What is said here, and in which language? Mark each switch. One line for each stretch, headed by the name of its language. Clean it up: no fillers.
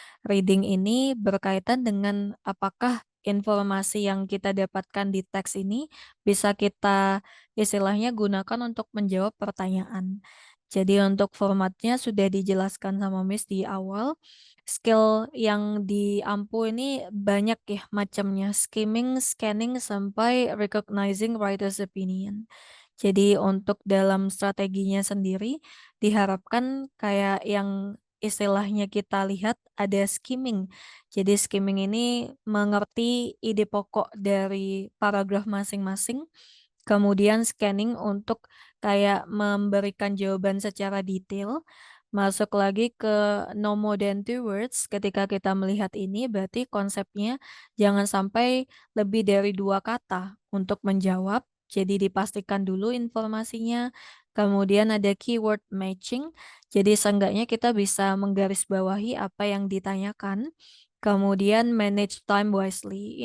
Indonesian: Reading ini berkaitan dengan apakah informasi yang kita dapatkan di teks ini bisa kita istilahnya gunakan untuk menjawab pertanyaan. Jadi untuk formatnya sudah dijelaskan sama Miss di awal. Skill yang diampu ini banyak ya macamnya.
English: Skimming, scanning,
Indonesian: sampai
English: recognizing writer's opinion.
Indonesian: Jadi untuk dalam strateginya sendiri diharapkan kayak yang istilahnya kita lihat ada skimming. Jadi skimming ini mengerti ide pokok dari paragraf masing-masing, kemudian scanning untuk kayak memberikan jawaban secara detail. Masuk lagi ke
English: no more than two words.
Indonesian: Ketika kita melihat ini, berarti konsepnya jangan sampai lebih dari 2 kata untuk menjawab. Jadi dipastikan dulu informasinya. Kemudian ada keyword matching, jadi seenggaknya kita bisa menggarisbawahi apa yang ditanyakan. Kemudian
English: manage time wisely.